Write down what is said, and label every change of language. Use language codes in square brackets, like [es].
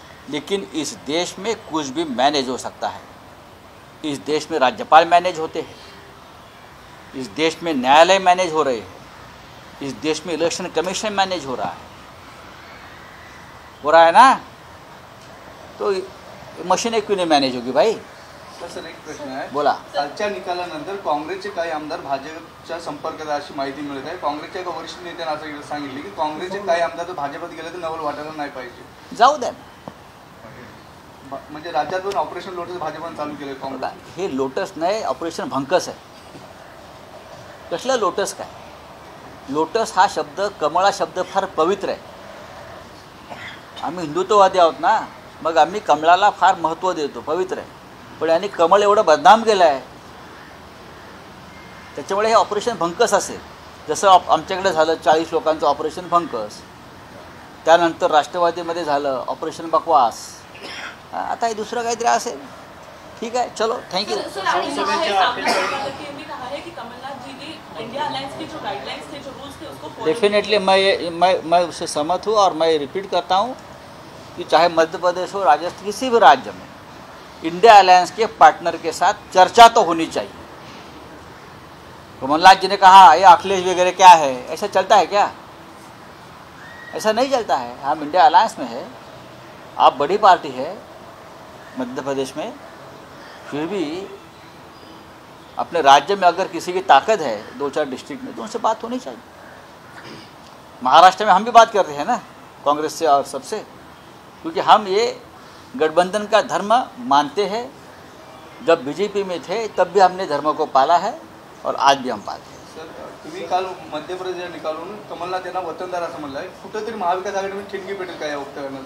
[hi] लेकिन इस देश में कुछ भी मैनेज हो सकता है. इस देश में राज्यपाल मैनेज होते हैं, इस देश में न्यायालय मैनेज हो रहे हैं, इस देश में इलेक्शन कमीशन मैनेज हो रहा है ना. तो मशीनें क्यों नहीं मैनेज होगी भाई? [mr] सर एक प्रश्न आहे. बोला. कालच्या निकालानंतर काँग्रेसचे काही आमदार भाजपच्या संपर्कात अशी माहिती मिळत आहे. काँग्रेसच्या एका वरिष्ठ नेत्याने असं सांगितले की काँग्रेसचे काही आमदार जर भाजपात गेले तर नवल वाटायला नाही पाहिजे. जाऊ द्या ना, म्हणजे राज्यात पण ऑपरेशन लोटस भाजपनं चालू केलं बघा, काँग्रेस. हे लोटस नाही, ऑपरेशन भंकस आहे. कसलं लोटस काय? लोटस हा शब्द, कमळ हा शब्द फार पवित्र आहे. आम्ही हिंदुत्ववादी आहोत ना, मग आम्ही कमळाला फार महत्त्व देतो, पवित्र आहे. पण यांनी कमळ एवढं बदनाम केलं आहे, त्याच्यामुळे हे ऑपरेशन भंकस असेल. जसं आमच्याकडे झालं 40 लोकांचं ऑपरेशन भंकस, त्यानंतर राष्ट्रवादीमध्ये झालं ऑपरेशन बकवास, आता हे दुसरं काहीतरी असेल. ठीक आहे, चलो, थँक्यू. [hi] सर, आपने कहा है, सामने वाले के भी कहा है कि कमलनाथ जी ने इंडिया अलायंस के जो गाइडलाइंस थे, जो रूल्स थे, उसको follow डेफिनेटली मैं उससे सहमत हूँ और मैं रिपीट करता हूँ कि चाहे मध्य प्रदेश हो, राजस्थान, किसी भी राज्य में इंडिया अलायंस के पार्टनर के साथ चर्चा तो होनी चाहिए. कमलनाथ जी ने कहा ये अखिलेश वगैरह क्या है, ऐसा चलता है क्या? ऐसा नहीं चलता है. हम इंडिया अलायंस में है, आप बड़ी पार्टी है मध्य प्रदेश में, फिर भी अपने राज्य में अगर किसी की ताकत है 2-4 डिस्ट्रिक्ट में, तो उनसे बात होनी चाहिए. महाराष्ट्र में हम भी बात करते हैं ना कांग्रेस से और सबसे, क्योंकि हम ये गठबंधन का धर्म मानते हैं. जब बीजेपी में थे तब भी हमने धर्म को पाला है और आज भी हम पालते हैं. [mr] सर, तुम्ही काल मध्य प्रदेश निकालून कमलनाथ यांना वतनदार असं म्हणलंय. कुठेतरी महाविकास आघाडीमध्ये ठिणगी पेटेल का या वक्तव्यानं?